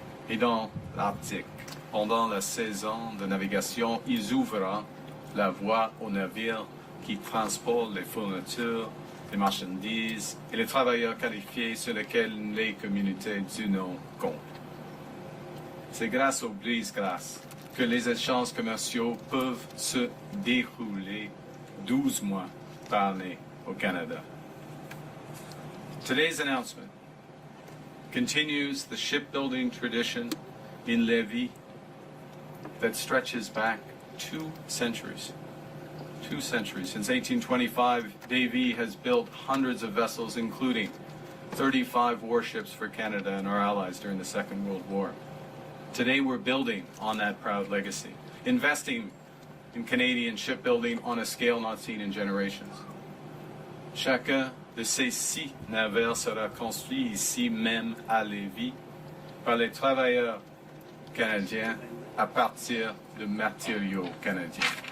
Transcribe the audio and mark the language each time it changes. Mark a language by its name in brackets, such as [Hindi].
[French] Et dans l'Arctique, pendant la saison de navigation, ils ouvriront la voie aux navires qui transportent les fournitures, les marchandises et les travailleurs qualifiés sur lesquels les communautés du Nord comptent. C'est grâce aux brise-glaces que les échanges commerciaux peuvent se dérouler 12 mois par année au Canada. [English] Today's announcement continues the shipbuilding tradition in Lévis that stretches back 2 centuries. 2 centuries. Since 1825, Davie has built hundreds of vessels, including 35 warships for Canada and our allies during the Second World War. Today we're building on that proud legacy, investing in Canadian shipbuilding on a scale not seen in generations. [French] Chacun de ces 6 navires sera construit ici même à Lévis par les travailleurs canadiens à partir de matériaux canadiens.